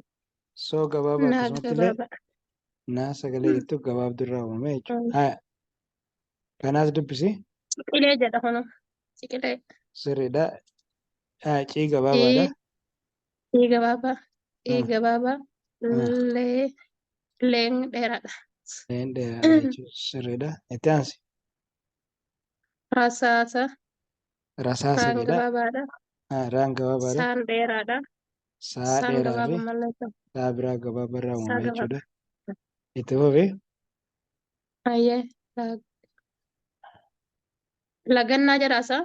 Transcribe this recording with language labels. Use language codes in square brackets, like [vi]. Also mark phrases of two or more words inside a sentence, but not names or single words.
[om] soo gabaabaa Naa akkasumatti illee gabaabaa. naa sagalee jettuu gabaabduu irraa uumame jechuudha kanaas dubbisi Ciqilee jedha kun. Ciqilee. sirriidha cii gabaabaadha Ii. Ii gabaabaa. Ii gabaabaa. Lee. Leen dheeraadha. leen dheeraadha jechuudha sirriidha itti aansi Rasaasa. rasaasa Raan jedha gabaabaadha. raan gabaabaadha Saan dheeraadha. saa Saan dheeraa fi gabaabaa malleessa. saa biraa gabaaba irraa Saa uumame jechuudha gabaabaa. itti fufee Ayyee. Lagannaa jedhaasaa.